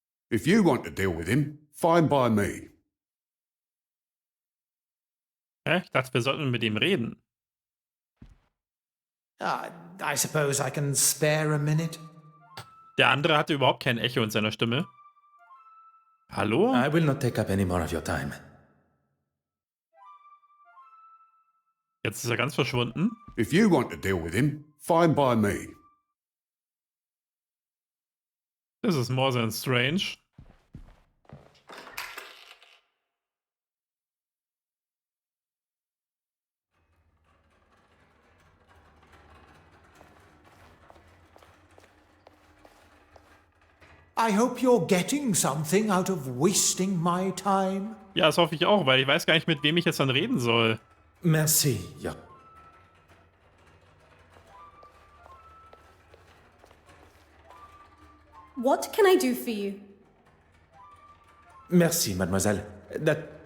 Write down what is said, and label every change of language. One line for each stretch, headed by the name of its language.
English: If you want to deal with him, fine by me.
German: Ich dachte, wir sollten mit ihm reden.
English: I suppose I can spare a minute.
German: Der andere hatte überhaupt kein Echo in seiner Stimme. Hallo?
English: I will not take up any more of your time.
German: Jetzt ist er ganz verschwunden.
English: If you want to deal with him, fine by me.
German: Das ist
English: more than strange. I hope you're getting something out of wasting my time.
German: Ja, das hoffe ich auch, weil ich weiß gar nicht, mit wem ich jetzt dann reden soll. Merci, ja.
English: What can I do for you?
French: Merci, mademoiselle. That...